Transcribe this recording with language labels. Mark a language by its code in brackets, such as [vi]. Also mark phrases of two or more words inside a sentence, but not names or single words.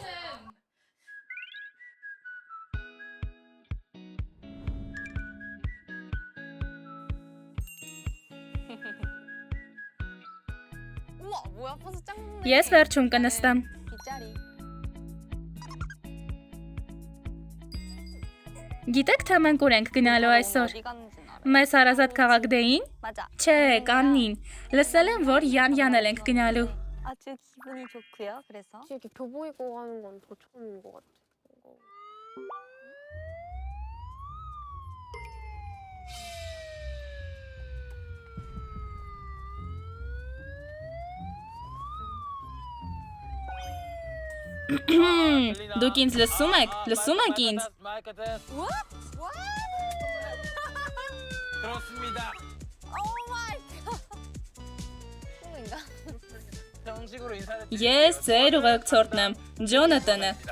[hy] Ես վերջում կնստեմ։ Գիտեք, թե մենք ուր ենք գնալու այսօր։ Մեզ հարազատ քաղաք Դեին։ Չէ, Կաննին։ Լսել եմ, որ Յան էլ ենք գնալու։ [ko] 아주 기분이 좋고요. 그래서 이렇게 교복 입고 가는 건 더 처음인 것 같아. [hy] Դուք ինձ լսում եք ինձ։ Ես ձեր ուղեկցորդն եմ, Ջոնաթանը։